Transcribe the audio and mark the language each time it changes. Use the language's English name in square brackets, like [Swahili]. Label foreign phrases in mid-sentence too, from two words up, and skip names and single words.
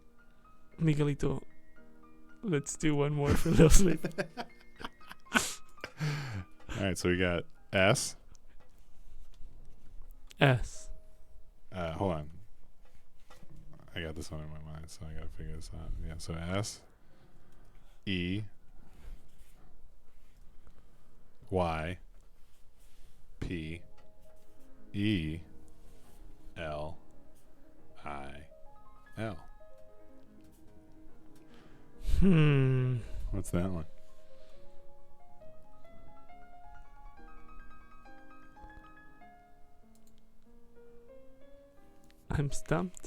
[English] Miguelito, let's do one more for Lil Sleep. All right, so we got S. S. Hold on. I got this one in my mind, so I got to figure this out. Yeah, so S. E. Y. P. E. L. I. L. What's that one? I'm stumped.